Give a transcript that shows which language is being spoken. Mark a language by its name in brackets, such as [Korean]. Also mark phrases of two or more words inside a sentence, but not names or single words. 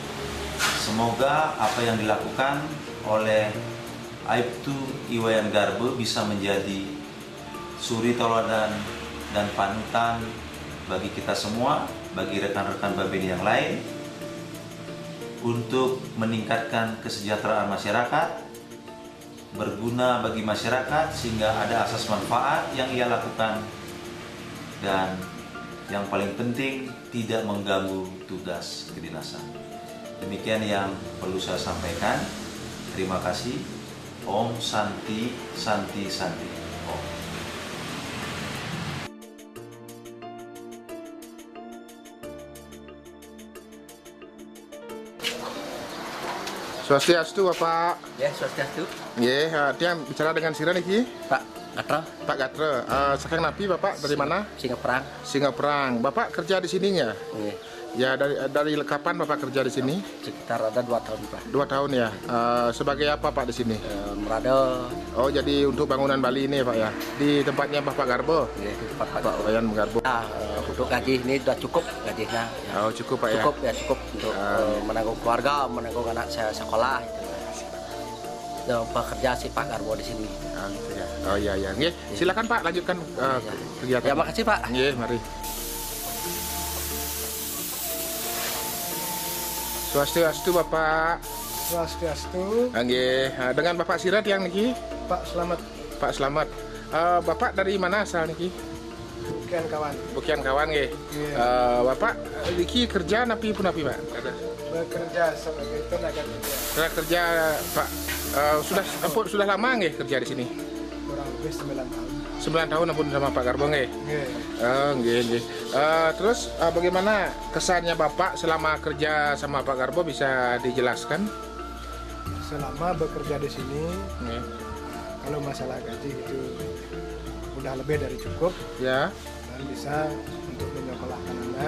[Indonesian] Semoga apa yang dilakukan oleh Aibtu Iwayan Garbo bisa menjadi suri teladan dan panutan bagi kita semua, bagi rekan-rekan Babin yang lain, untuk meningkatkan kesejahteraan masyarakat, berguna bagi masyarakat sehingga ada asas manfaat yang ia lakukan, dan yang paling penting tidak mengganggu tugas kedinasan. Demikian yang perlu saya sampaikan. Terima kasih. [Sanskrit] Om Santi Santi Santi. Om. [Balinese] Swastiastu Bapak. Ya, swastiastu. Nggih, [Indonesian] dia bicara dengan [Balinese] sira niki. [Indonesian] Pak Gatra. Pak Gatra. [Balinese] Saking napi [Indonesian] Bapak dari mana? Singaperang. Singaperang. Bapak kerja di sininya? [Balinese] Nggih. [Indonesian] Ya, dari kapan Bapak kerja di sini? Sekitar ada 2 tahun, Pak. 2 tahun ya. Sebagai apa Pak di sini? Merada. Oh, jadi untuk bangunan Bali ini Pak ya. Di tempatnya Bapak Garbo? Iya, di tempat Pak Iwayan Garbo. Nah, untuk gaji ini sudah cukup gajinya. Ya. Oh, cukup Pak ya. Cukup ya, cukup untuk menanggung keluarga, menanggung anak saya sekolah. Gitu. Bekerja si Pak Garbo di sini. Oh, gitu ya. Oh iya iya. Nggih, silakan Pak lanjutkan kegiatan. Ya, makasih Pak. [Balinese] Nggih, mari. Swastiastu Bapak. Swastiastu. Nggih, [Indonesian] dengan Bapak Sirat yang niki? Pak Slamet. Pak Slamet. Bapak dari mana asal niki? Bukian kawan. Bukian kawan nggih. [Balinese] Bapak niki kerja napi pun napi Pak? [Indonesian] Bekerja sebagai tenaga kerja. Tenaga kerja Pak. Sudah lama nggih kerja di sini? Kurang lebih 9 tahun. 9 tahun ampun sama Pak Garbo nggih. [Balinese] Nggih. Nggih. [Indonesian] Terus bagaimana kesannya Bapak selama kerja sama Pak Garbo, bisa dijelaskan? Selama bekerja di sini, kalau masalah gaji itu udah lebih dari cukup. Ya. Dan bisa untuk menyekolahkan anak.